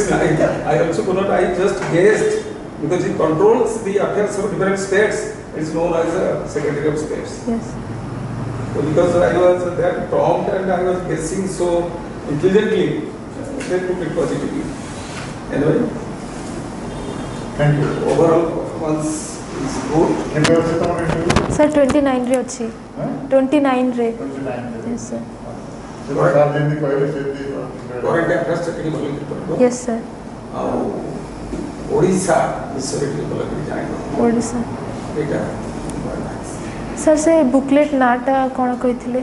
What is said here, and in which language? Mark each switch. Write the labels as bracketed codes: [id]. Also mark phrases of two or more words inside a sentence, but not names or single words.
[en] I also could not, I just guessed, because he controls the affairs of different states. It's known as Secretary of States. Yes. So because I was that prompt and I was guessing so intelligently, they took it positively. Anyway, Thank you. overall performance is good. [or] କେବେ ଅଛି ତମର interview? Sir, 29 ରେ ଅଛି. ହଁ? 29 ରେ. 29 ରେ। [en] Yes, sir. [or] ସେ ସାର୍ ଯେମିତି କହିଲେ ସେମିତି [en] Current affairs [or] ଟିକେ ଭଲ କରିବ। [en] Yes, sir. [or] ଆଉ ଓଡ଼ିଶା ବିଷୟରେ ଟିକେ ଭଲ କରି ଜାଣିବ। ଓଡ଼ିଶା. ଏଇଟା Sir, ସେ ବୁକଲେଟ୍ ନାଁଟା କ'ଣ କହିଥିଲେ?